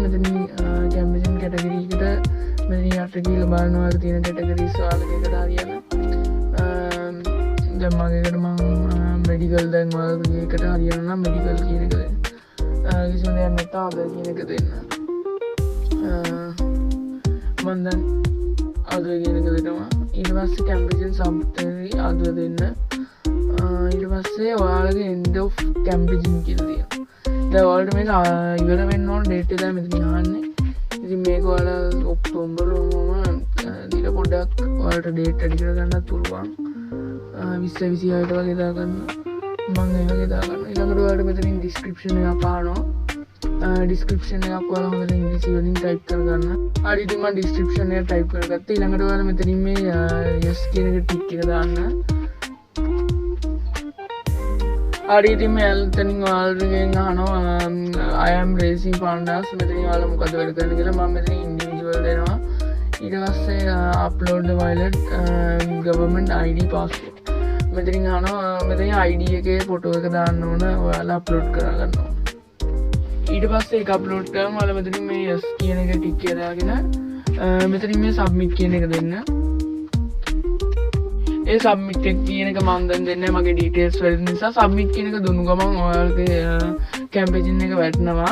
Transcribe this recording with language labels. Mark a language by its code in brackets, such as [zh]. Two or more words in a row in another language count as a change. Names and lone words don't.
[si] මෙතනින් [en] campaign category [si] එකට මෙතනින් යට කියලා බලනවා ඔයාලගේ තියෙන categories ඔයාලගේ එකට හරියන. දැන් මගේකට මම medical දැන් ඔයාලගේ එකට හරියන නම් medical කියන එක දෙන්න. කිසිම දෙයක් නැත්නම් other කියන එක දෙන්න. මම දැන් other කියන එක දෙනවා. ඊට පස්සේ [en] campaign summary other [si] දෙන්න. ඊට පස්සේ ඔයාලගේ [en] end of campaign [si] කියලා දෙනවා. දැන් ඔයාලට මේක ඉවර වෙන්න ඕන date එක දැන් මෙතන අහන්නේ. ඉතින් මේක ඔයාලා ඔක්තෝබර් වුණාම දීලා පොඩ්ඩක් ඔයාලට date වැඩි කරගන්නත් පුළුවන්. 2026ට වගේ දාගන්න. මම ඒ වගේ දාගන්න. ඊළඟට ඔයාලට මෙතනින් description එකක් අහනවා. description එකක් ඔයාලා හොඳට ඉංග්‍රීසි වලින් type කරගන්න. හරි ඉතින් මම description එක type කරගත්තා. ඊළඟට ඔයාලා මෙතනින් මේ yes කියන එක tick එක දාන්න. හරි ඉතින් මෙතනින් ඔයාලගෙන් අහනවා [en] I am raising funds. [si] මෙතනින් ඔයාලා මොකද වැඩ කරන්නේ කියලා මම මෙතනින් individual දෙනවා. ඊට පස්සේ [en] upload the wallet government ID passport. [si] මෙතනින් අහනවා මෙතනින් ID එකේ ෆොටෝ එක දාන්න ඕන. ඔයාලා අප්ලෝඩ් කරගන්න ඕන. ඊට පස්සේ ඒක අප්ලෝඩ් කරාම ඔයාලා මෙතනින් මේ yes කියන එක ටික් එක දාගෙන මෙතනින් මේ submit කියන එක දෙන්න. ඒ submit එක කියන එක මම දැන් දෙන්නේ මගේ details වලින් නිසා submit කියන එක දුන්නු ගමන් ඔයාලගේ campaign එක වැටෙනවා.